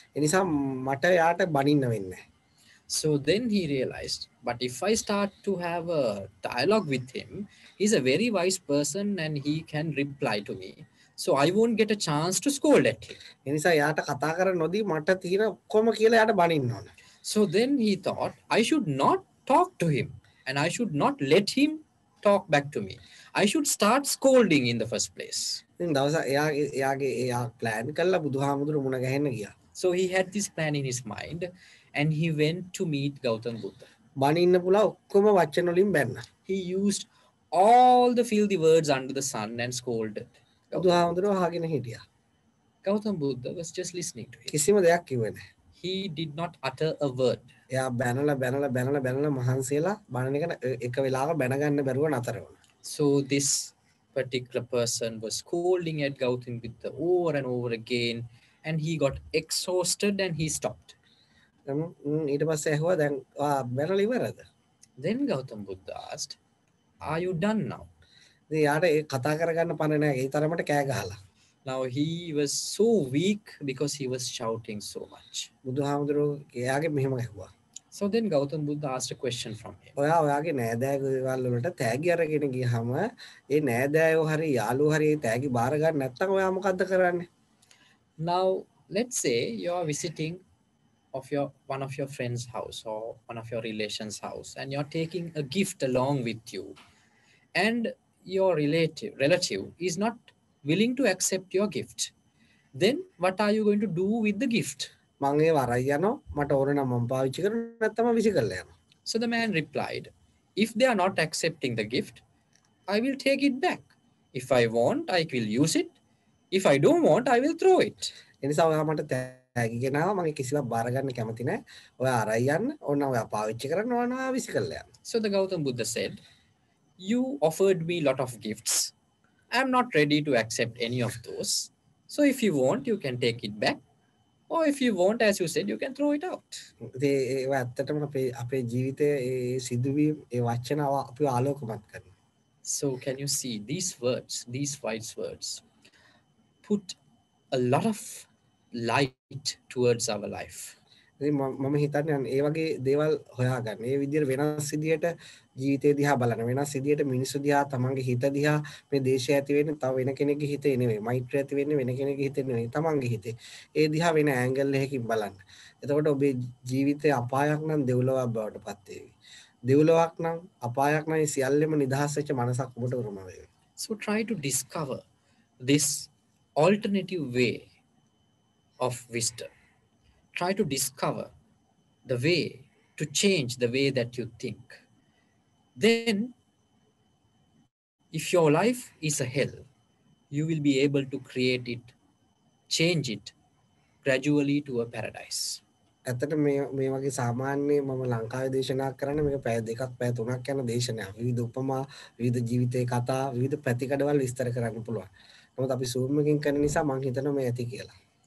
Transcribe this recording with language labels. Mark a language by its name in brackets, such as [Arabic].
[Sinhala] ඒ නිසා මට එයාට බනින්න වෙන්නේ. [English] So then he realized, but if I start to have a dialogue with him, he's a very wise person and he can reply to me. So I won't get a chance to scold at him. [Sinhala] ඒ නිසා එයාට කතා කරන්න නොදී මට තියෙන ඔක්කොම කියලා එයාට බනින්න ඕනේ. [English] So then he thought I should not talk to him and I should not let him talk back to me. I should start scolding in the first place. [Sinhala] ඉතින් දවසක් එයා ප්ලෑන් කළා බුදුහාමුදුරු මුණ ගැහෙන්න ගියා. [English] So he had this plan in his mind and he went to meet Gautam Buddha. [Sinhala] බණින්න පුළා ඔක්කොම වචන වලින් බැන්නා. [English] He used all the filthy words under the sun and scolded. [Sinhala] බුදුහාමුදුරුවෝ අහගෙන හිටියා. [English] Gautam Buddha was just listening to him. [Sinhala] කිසිම දෙයක් කිව්වේ නැහැ. [English] He did not utter a word. [Sinhala] එයා බැනලා මහන්සියලා බණන එක වෙලාවක බැනගන්න බැරුව නතර වුණා. [English] So this particular person was scolding at Gautam Buddha over and over again, and he got exhausted and he stopped. [Sinhala] ඊට පස්සේ ඇහුවා දැන් බැනලා ඉවරද? [English] Then Gautam Buddha asked, "Are you done now?" [Sinhala] ඉතින් යාට ඒ කතා කරගන්න පණ නැහැ. ඒ තරමට කෑ ගහලා. [English] Now he was so weak because he was shouting so much. [Sinhala] බුදුහාමුදුරුවෝ එයාගේ මෙහෙම ඇහුවා. [English] So then Gautam Buddha asked a question from him. [Sinhala] ඔයාගේ නෑදෑයෝ ගෙවල් වලට තෑගි අරගෙන ගියහම ඒ නෑදෑයෝ හරි යාළුවෝ හරි ඒ තෑගි බාර ගන්න නැත්නම් ඔයා මොකද්ද කරන්නේ? [English] Now let's say you are visiting one of your friend's house or one of your relation's house, and you're taking a gift along with you, and your relative is not willing to accept your gift. Then what are you going to do with the gift? [Sinhala] මම ඒ වරයි යනවා මට ඕන නම් මම පාවිච්චි කරනවා නැත්නම් විසි කරලා යනවා. [English] So the man replied, "If they are not accepting the gift, I will take it back. If I want, I will use it. If I don't want, I will throw it." [Sinhala] එනිසා ඔයා මට තෑගි ගෙනාවා මම කිසිවක් බාර ගන්න කැමති නැහැ. ඔයා අරයි යන්න ඕන ඔයා පාවිච්චි කරන්න ඕන ඔයා විසි කරලා යන්න. [English] So the Gautam Buddha said, "You offered me a lot of gifts. I am not ready to accept any of those. So if you want, you can take it back. Or if you want, as you said, you can throw it out." [Sinhala] ඒවා ඇත්තටම අපේ ජීවිතයේ ඒ සිදුවීම් ඒ වචන අපිව ආලෝකමත් කරනවා. [English] So can you see these words, these wise words, put a lot of light towards our life. [Sinhala] මම හිතන්නේ ඒ වගේ දේවල් හොයාගන්න. ඒ විදිහට වෙනස් විදිහට ජීවිතය දිහා බලන වෙනස් විදිහට මිනිස්සු දිහා තමන්ගේ හිත දිහා මේ දේශය ඇති වෙන්නේ තව වෙන කෙනෙක්ගේ හිතේ නෙවෙයි. මෛත්‍රිය ඇති වෙන්නේ වෙන කෙනෙක්ගේ හිතේ නෙවෙයි. තමන්ගේ හිතේ. ඒ දිහා වෙන ඇන්ගල් එකකින් බලන්න. එතකොට ඔබේ ජීවිතේ අපායක් නම් දෙව්ලොවක් බවට පත් වේවි. දෙව්ලොවක් නම් අපායක් නම් සියල්ලම නිදහස් වෙච්ච මනසක් ඔබට උරුම වේවි. [English] So try to discover this alternative way of wisdom. Try to discover the way to change the way that you think. Then, if your life is a hell, you will be able to create it, change it gradually to a paradise. [Sinhala] ඇත්තට මේ වගේ සාමාන්‍ය මම ලංකාවේ දේශනා කරන්නේ මේක පැය දෙකක් පැය තුනක් යන දේශනයක්. විවිධ උපමා, විවිධ ජීවිතේ කතා, විවිධ පැතිකඩවල් විස්තර කරන්න පුළුවන්. නමුත් අපි සූම් එකකින් කරන නිසා මම හිතනවා මේ ඇති කියලා.